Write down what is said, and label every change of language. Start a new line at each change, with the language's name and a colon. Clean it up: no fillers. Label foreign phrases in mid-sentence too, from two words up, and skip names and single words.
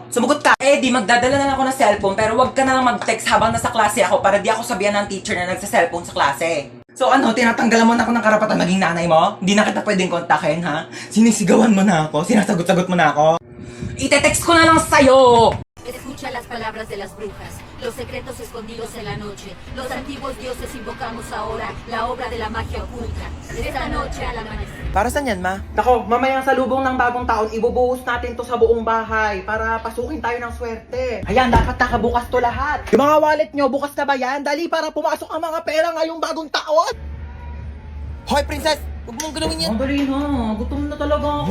Filipino: Sumugot ka! Eh di, magdadala na lang ako ng cellphone, pero wag ka na lang mag-text habang nasa klase ako para di ako sabihan ng teacher na nagse-cellphone sa klase. So ano, tinatanggalan mo na ako ng karapatan maging nanay mo? Hindi na kita pwedeng kontakin, ha? Sinisigawan mo na ako, sinasagot-sagot mo na ako. Ite-text ko na lang sa'yo!
Spanish: Escucha las palabras de las brujas, los secretos escondidos en la noche. Los antiguos dioses invocamos ahora la obra de la magia oculta. Esta noche al amanecer.
Filipino: Para saan yan, ma? Nako, mamayang salubong ng bagong taon, ibubuhos natin to sa buong bahay para pasukin tayo ng swerte. Ayan, dapat nakabukas to lahat. Yung mga wallet nyo, bukas na ba yan? Dali para pumasok ang mga pera ngayong bagong taon. Hoy, princess! Huwag mong galawin yan. Ang dali na, gutom na talaga ako.